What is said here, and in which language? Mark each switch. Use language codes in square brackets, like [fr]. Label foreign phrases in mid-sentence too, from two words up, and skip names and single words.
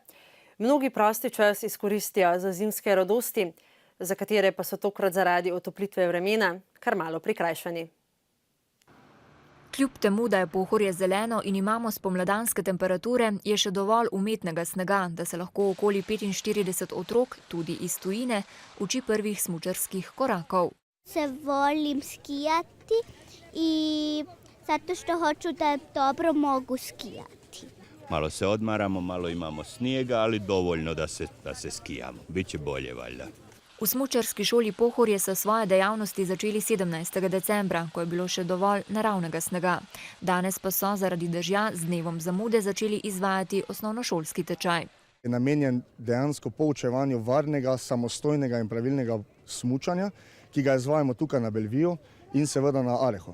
[sl] Mnogi prosti čas izkoristijo za zimske radosti, za katere pa so tokrat zaradi otoplitve vremena kar malo prikrajšani. Kljub temu, da je Pohorje zeleno in imamo spomladanske temperature, je še dovolj umetnega snega, da se lahko okoli 45 otrok, tudi iz tujine, uči prvih smučarskih korakov. [bs] Se volim skijati i zato što hoću da dobro mogu skijati. Malo se odmaramo, malo imamo snijega, ali dovoljno da se skijamo. Biće bolje valjda. [sl] V smučarski šoli Pohorje so svoje dejavnosti začeli 17. decembra, ko je bilo še dovolj naravnega snega. Danes pa so zaradi dežja z dnevom zamude začeli izvajati osnovnošolski tečaj. Je namenjen dejansko poučevanju varnega, samostojnega in pravilnega smučanja, ki ga izvajamo tukaj na Belviju in seveda na Areho.